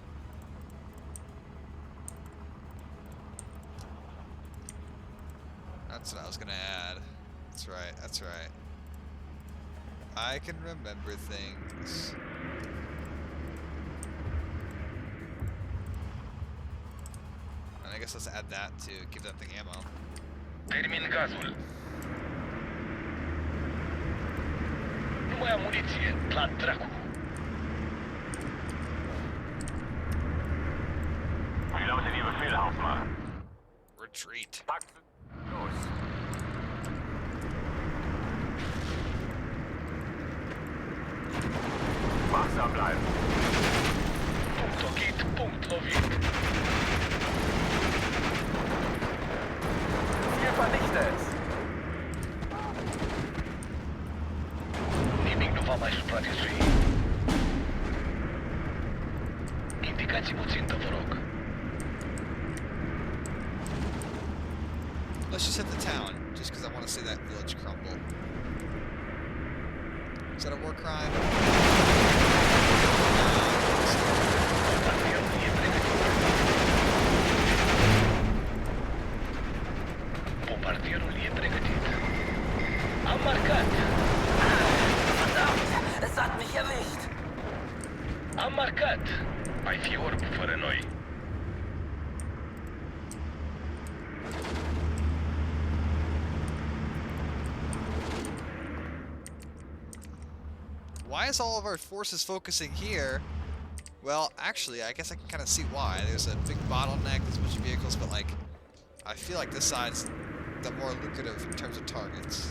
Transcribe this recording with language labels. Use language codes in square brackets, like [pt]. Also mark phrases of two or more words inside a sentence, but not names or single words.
[en] That's what I was gonna add. That's right. That's right. I can remember things. And I guess let's add that to give that thing ammo. [ro] Termin gazul. Nu mai am muniție. La dracu. [de] Wie lautet Ihr Befehl, Hauptmann? [en] Retreat. [de] Packt los. Wachsam bleiben. [ro] Punct ochit, punct lovit. [de] Ziel vernichtet. [ro] Nimic nu va mai supraviețui. Indicați-mi o țintă, vă rog. [en] Let's just hit the town, just because I want to see that village crumble. Is that a war crime? [ro] Bombardierul e pregătit. Bombardierul e pregătit. Am marcat. [de] Verdammt, es hat mich erwischt. [ro] Am marcat. Ai fi orb fără noi. [en] Why is all of our forces focusing here? Well, actually, I guess I can kind of see why. There's a big bottleneck, there's a bunch of vehicles, but like, I feel like this side's the more lucrative in terms of targets.